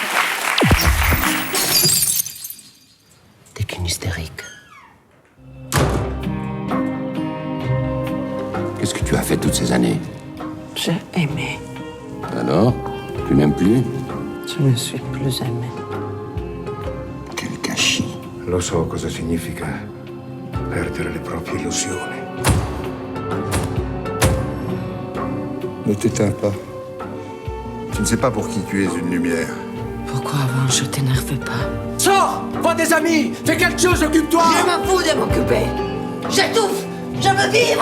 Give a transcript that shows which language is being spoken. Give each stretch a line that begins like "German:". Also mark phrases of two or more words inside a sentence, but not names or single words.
French: T'es qu'une hystérique. Qu'est-ce que tu as fait toutes ces années? J'ai aimé. Alors? Tu n'aimes plus? Je ne suis plus aimé. Quel gâchis.
Italian: Lo so cosa significa perdere le proprie illusioni.
French: Ne t'éteins pas. Tu ne sais pas pour qui tu es une lumière. Pourquoi avant je t'énervais pas? Sors! Vois des amis! Fais quelque chose, occupe-toi! Je m'en fous de m'occuper. J'étouffe! Je veux vivre!